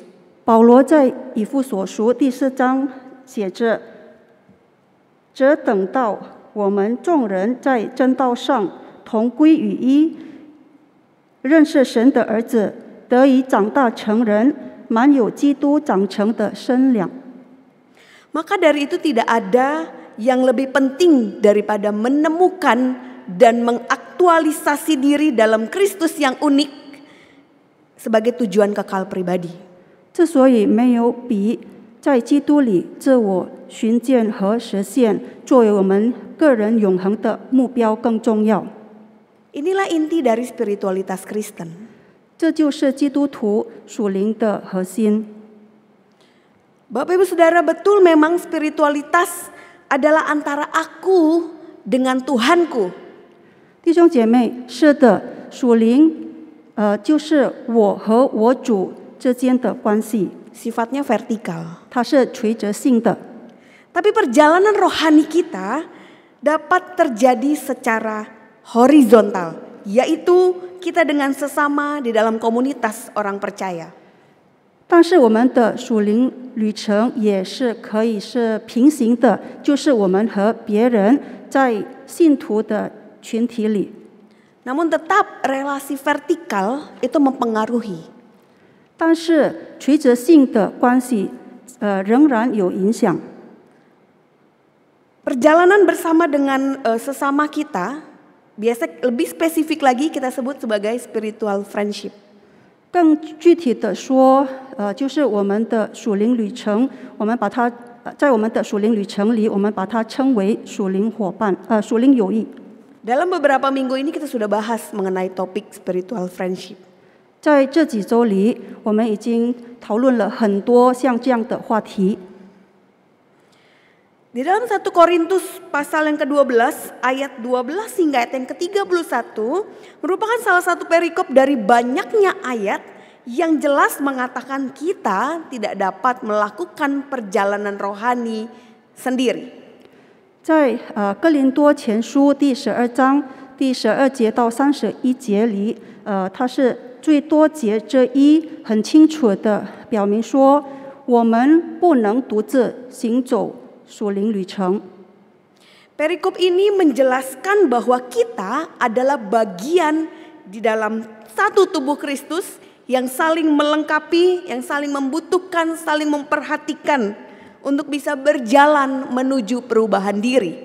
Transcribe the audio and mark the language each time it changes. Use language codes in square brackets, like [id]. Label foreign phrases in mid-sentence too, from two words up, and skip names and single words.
[zh] 保罗在以弗所书第4章写着：“则等到我们众人在真道上同归于一，认识神的儿子，得以长大成人，满有基督长成的身量。” [id] Maka dari itu tidak ada yang lebih penting daripada menemukan dan mengaktualisasi diri dalam Kristus yang unik sebagai tujuan kekal pribadi. [zh] 之所以没有比在基督里自我寻见和实现作为我们个人永恒的目标更重要。 [id] Inilah inti dari spiritualitas Kristen. [zh] 这就是基督徒属灵的核心。 [id] Bapak Ibu Saudara, betul memang spiritualitas adalah antara aku dengan Tuhanku. [zh] 弟兄姐妹，是的，属灵就是我和我主之间的关系， [id] Sifatnya vertikal. [zh] 它是垂直性的。 [id] Tapi perjalanan rohani kita dapat terjadi secara horizontal, yaitu kita dengan sesama di dalam komunitas orang percaya. [zh] 但是我们的属灵旅程也是可以是平行的，就是我们和别人在信徒的群体里。 [id] Namun tetap relasi vertikal itu mempengaruhi. [zh] 但是垂直性的关系仍然有影响。 [id] Perjalanan bersama dengan sesama kita, biasa lebih spesifik lagi kita sebut sebagai [en] spiritual friendship. [zh] 更具体的说，就是我们的属灵旅程，我们把它在我们的属灵旅程里，我们把它称为属灵伙伴，属灵友谊。 [id] Dalam beberapa minggu ini kita sudah bahas mengenai topik [en] spiritual friendship. [zh] 在这几周里，我们已经讨论了很多像这样的话题。 [id] Di dalam 1 Korintus pasal yang ke-12 ayat 12 hingga ayat yang ke-31 merupakan salah satu perikop dari banyaknya ayat yang jelas mengatakan kita tidak dapat melakukan perjalanan rohani sendiri. [zh] 在哥林多前书第12章第12节到31节里，它是最多节之一，很清楚的表明说，我们不能独自行走属灵旅程。 [id] Perikop ini menjelaskan bahwa kita adalah bagian di dalam satu tubuh Kristus yang saling melengkapi, yang saling membutuhkan, saling memperhatikan untuk bisa berjalan menuju perubahan diri.